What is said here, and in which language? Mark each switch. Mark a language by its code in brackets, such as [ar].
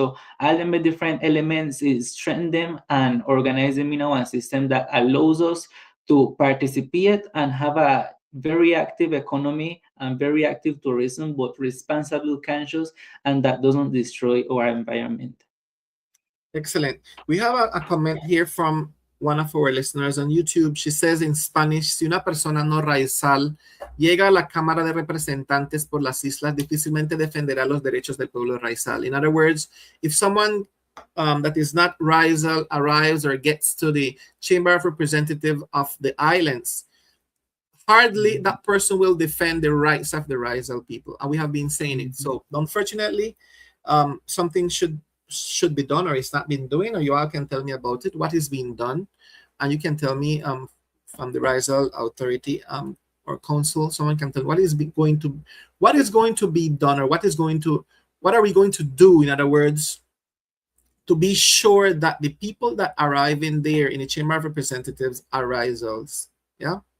[en] So all them different elements is strengthen them and organize them in our system that allows us to participate and have a very active economy and very active tourism, but responsible, conscious, and that doesn't destroy our environment. Excellent. We have a comment here from one of our listeners on YouTube. She says in Spanish, [es] si una persona no raizal llega a la Cámara de Representantes por las islas, difícilmente defenderá los derechos del pueblo raizal. [en] In other words, if someone that is not Rizal arrives or gets to the Chamber of Representatives of the islands, hardly that person will defend the rights of the Rizal people. And we have been saying it. So unfortunately, something should be done, or it's not been doing, or you all can tell me about it, what is being done, and you can tell me from the Rizal authority or council, someone can tell what is going to be done, or what are we going to do, in other words, to be sure that the people that arrive in there in the Chamber of Representatives are Rizals. Yeah.